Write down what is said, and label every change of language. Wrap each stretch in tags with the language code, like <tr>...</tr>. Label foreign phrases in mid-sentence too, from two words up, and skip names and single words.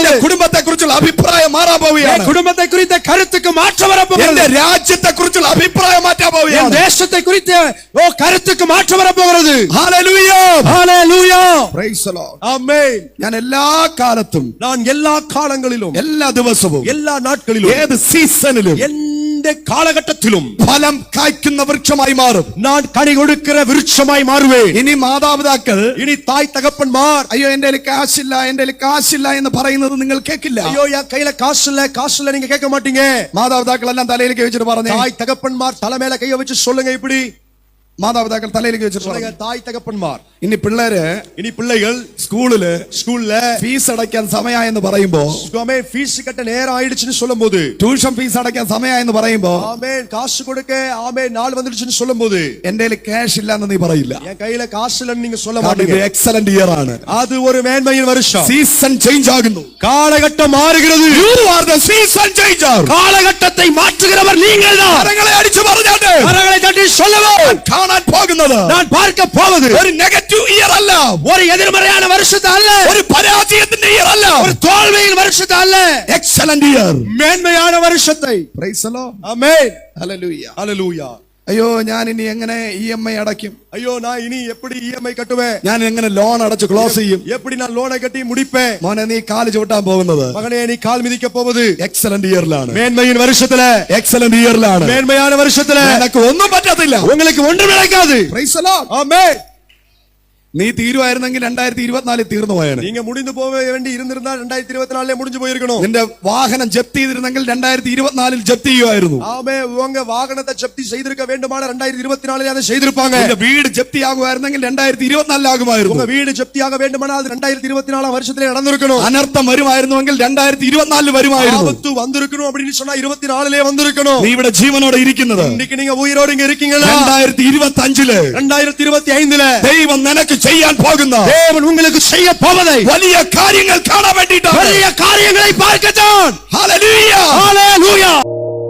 <ml>എന്റെ കുടുംബത്തെ കുറിച്ചുള്ള അഭിപ്രായം മാറാൻ പോവുകയാണ്.</ml> <ta>குடும்பத்தை குறித்த கருத்துக்கு மாற்றம் வரப்போகுது.</ta> <ml>എന്റെ രാജ്യത്തെ കുറിച്ചുള്ള അഭിപ്രായം മാറ്റാൻ പോവുകയാണ്.</ml> <ta>தேசத்தை குறித்த கருத்துக்கு மாற்றம் வரப்போகிறது.</ta> <ml>ഹല്ലേലൂയ,</ml> <ta>ஹalleluya,</ta> <en>Praise the Lord.</en> <ta>ஆமென்.</ta> <ml>ഞാൻ എല്ലാ കാലത്തും,</ml> <ta>நான் எல்லா காலங்களிலும்,</ta> <ml>എല്ലാ ദിവസവും,</ml> <ta>எல்லா நாட்களிலும்,</ta> <ml>ഏത് സീസണിലും,</ml> <ta>எந்த காலகட்டத்திலும்</ta> <ml>ഫലം കായ്ക്കുന്ന വൃക്ഷമായി മാറും.</ml> <ta>நான் கனி கொடுக்கிற விருட்சமாய் மாறுவேன்.</ta> <ml>ഇനി മാതാപിതാക്കൾ</ml> <ta>இனி தாய் தகப்பன்மார்,</ta> <ml>അയ്യോ എന്റെ കയ്യിൽ കാശില്ല എന്ന് പറയുന്നത് നിങ്ങൾ കേൾക്കില്ല.</ml> <ta>ஐயோ என் கையில காசு இல்ல நீங்க கேட்க மாட்டீங்க.</ta> <ml>മാതാപിതാക്കളെല്ലാം തലയിലേക്ക് വെച്ചിട്ട് പറഞ്ഞു.</ml> <ta>தாய் தகப்பன்மார் தலை மேல கைய வச்சு சொல்லுங்க இப்படி.</ta> <ml>മാതാപിതാക്കൾ തലയിലേക്ക് വെച്ചിട്ട്</ml> <ta>சொல்லுங்க,</ta> <ml>പറഞ്ഞു.</ml> <ta>தாய் தகப்பன்மார்.</ta> <ml>ഇനി പിള്ളേര് സ്കൂളില് ഫീസ് അടയ്ക്കാൻ സമയമായെന്ന് പറയുമ്പോ,</ml> <ta>ஃபீஸ் கட்ட நேரம் ஆயிடுச்சுன்னு சொல்லும்போது,</ta> <en>tuition fees</en> <ml>അടയ്ക്കാൻ സമയമായെന്ന് പറയുമ്പോ,</ml> <ta>ஆமென் காசு கொடுக்க ஆமென் நாள் வந்துடுச்சுன்னு சொல்லும்போது,</ta> <ml>എന്റെ കയ്യിൽ ക്യാഷ് ഇല്ലെന്ന് നീ പറയില്ല.</ml> <ta>என் கையில காசு இல்லன்னு நீங்க சொல்ல</ta> <ml>ഇത്</ml> <ta>மாட்டீங்க.</ta> <en>excellent year</en> <ml>ആണ്.</ml> <ta>அது ஒரு மேன்மையின் வருஷம்.</ta> <en>season change</en> <ml>ആകുന്നു.</ml> <ta>காலகட்டம் മാറുகிறது.</ta> <en>You are the season changer.</en> <ta>காலகட்டத்தை மாற்றுகிறவர் நீங்கள்தான்.</ta> <ml>കരങ്ങളെ അടിച്ചു പറഞ്ഞാട്ടെ,</ml> <ta>கரங்களை தட்டி சொல்லுவோம்,</ta> <ml>കാണാൻ പോകുന്നത്</ml> <ta>நான் பார்க்க போவது</ta> <ml>ഒരു</ml> <en>negative year</en> <ml>അല്ല,</ml> <ta>ஒரு எதிர்மறையான வருஷத்தை அல்ல,</ta> <ml>ഒരു പരാജയത്തിന്റെ ഇയർ അല്ല,</ml> <ta>ஒரு தோல்வியின் வருஷத்தை அல்ல,</ta> <en>excellent year.</en> <ta>மேன்மையான வருஷத்தை.</ta> <en>Praise the Lord.</en> <ta>ஆமென்,</ta> <ml>ഹല്ലേലൂയ.</ml> <ta>ஹalleluya.</ta> <ml>അയ്യോ ഞാൻ ഇനി എങ്ങനെ EMI അടയ്ക്കും?</ml> <ta>ஐயோ நான் இனி எப்படி EMI கட்டுவேன்?</ta> <ml>ഞാൻ എങ്ങനെ ലോൺ അടച്ച് ക്ലോസ് ചെയ്യും?</ml> <ta>எப்படி நான் லோனை கட்டி முடிப்பேன்?</ta> <ml>മോനെ നീ കാല് ചവിട്ടാൻ പോകുന്നത്</ml> <ta>மகனே நீ கால் மிதிக்க போவது</ta> <ml>എക്സലന്റ് ഇയറിലാണ്.</ml> <ta>மேன்மையின் வருஷத்துல,</ta> <ml>എക്സലന്റ് ഇയറിലാണ്.</ml> <ta>மேன்மையான வருஷத்துல</ta> <ml>നിനക്ക് ഒന്നും പറ്റത്തില്ല.</ml> <ta>உங்களுக்கு ஒன்றும் நடக்காது.</ta> <en>Praise the Lord.</en> <ta>ஆமென்.</ta> <ml>നീ തീരുവായിരുന്നെങ്കിൽ 2024 തീർന്നു പോയാണ്.</ml> <ta>நீங்க முடிந்து போக வேண்டி இருந்திருந்தா 2024 முடிஞ்சு போயிருக்கணும்.</ta> <ml>നിന്റെ വാഹനം ജപ്തി ചെയ്തിരുന്നെങ്കിൽ 2024 ജപ്തി ചെയ്യുമായിരുന്നു.</ml> <ta>ஆமென். உங்க வாகனத்தை ஜப்தி செய்திருக்க வேண்டுமான 2024 அதை செய்திருப்பாங்க.</ta> <ml>നിന്റെ വീട് ജപ്തി ആകുമായിരുന്നെങ്കിൽ 2024 ആകുമായിരുന്നു.</ml> <ta>உங்க வீடு ஜப்தியாக வேண்டுமானால் அது 2024 வருஷத்திலே நடந்திருக்கணும்.</ta> <ml>അനർത്ഥം വരുമായിരുന്നുവെങ്കിൽ 2024 വരുമായിരുന്നു.</ml> <ta>ஆபத்து வந்திருக்கணும் அப்படின்னு சொன்னா 24லே வந்திருக்கணும்.</ta> <ml>നീ ഇവിടെ ജീവനോടെ ഇരിക്കുന്നത്</ml> <ta>இன்னைக்கு நீங்க உயிரோடு இங்க இருக்கீங்களா?</ta> <ml>2025</ml> <ta>2025</ta> <ml>ദൈവം നിനക്ക് ചെയ്യാൻ പോകുന്ന</ml> <ta>தேவன் உங்களுக்கு செய்ய போவதை</ta> <ml>വലിയ കാര്യങ്ങൾ കാണാൻ വേണ്ടിയിട്ടാണ്.</ml> <ta>பெரிய காரியங்களை பார்க்கத்தான்.</ta> <ml>ഹല്ലേലൂയ,</ml> <ta>ஹalleluya.</ta>